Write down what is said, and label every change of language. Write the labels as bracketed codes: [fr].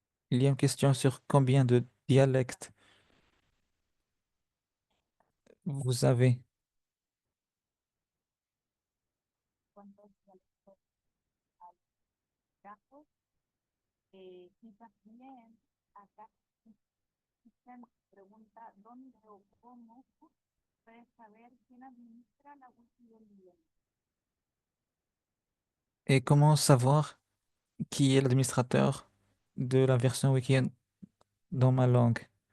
[fr] Il y a une question sur combien de dialectes vous avez. [es] cuántos dialectos hay casos, y también acá usted pregunta dónde o cómo puedes saber quién administra la wiki del idioma. [fr] Et comment savoir qui est l'administrateur de la version wiki dans ma langue?